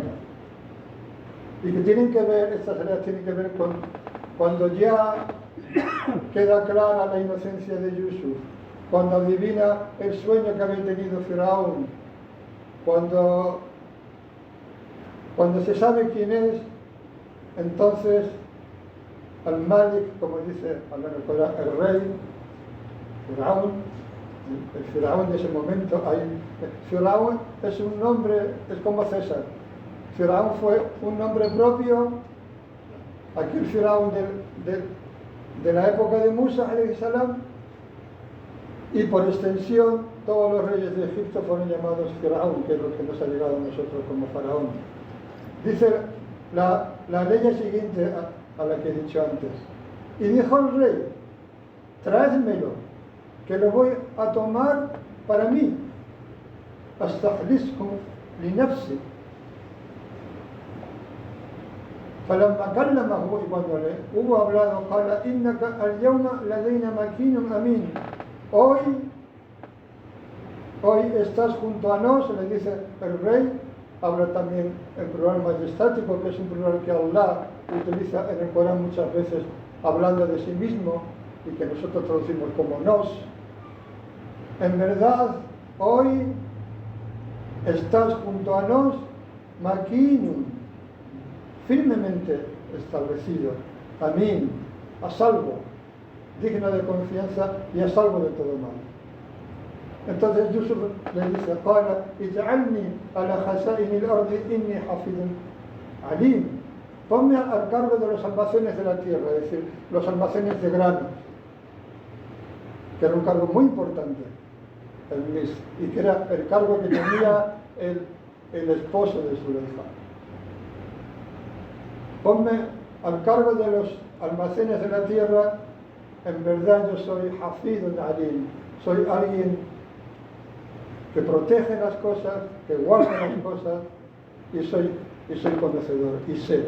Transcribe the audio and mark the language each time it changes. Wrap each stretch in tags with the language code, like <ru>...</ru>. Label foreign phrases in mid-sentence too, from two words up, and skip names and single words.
<es>Y que tienen que ver, estas aleyas tienen que ver con cuando ya queda clara la inocencia de Yusuf, cuando adivina el sueño que había tenido Firaún, cuando se sabe quién es, entonces al-Malik, como dice el rey, Firaún, el Firaún de ese momento, Firaún es un nombre, es como César. Firaún fue un nombre propio, aquel Firaún de la época de Musa,</es> <ar>عليه السلام,</ar> <es>y por extensión todos los reyes de Egipto fueron llamados Firaún, que es lo que nos ha llegado a nosotros como faraón. Dice la ley siguiente a la que he dicho antes. Y dijo el rey, tráedmelo, que lo voy a tomar para mí.</es> <ar>أستخلصه لنفسي. فلما كلمه</ar> <es>y cuando le hubo hablado</es> <ar>قال إنك اليوم لدينا مكين أمين.</ar> <es>Hoy estás junto a nosotros, le dice el rey. Habla también en plural majestático, que es un plural que Allah utiliza en el Corán muchas veces hablando de sí mismo y que nosotros traducimos como nos. En verdad, hoy estás junto a nos, makinun, firmemente establecido, amín, a salvo, digno de confianza y a salvo de todo mal. Entonces Yusuf le dice,</es> <ar>قال اجعلني على خزائن الأرض إني حفيظ عليم.</ar> <es>Ponme al cargo de los almacenes de la tierra, es decir, los almacenes de granos, que era un cargo muy importante, y que era el cargo que tenía el esposo de Zuleifa. Ponme al cargo de los almacenes de la tierra, en verdad yo soy</es> <ar>حفيظ عليم,</ar> <es>soy alguien que protege las cosas, que guarda las cosas, y soy conocedor, y sé.</es>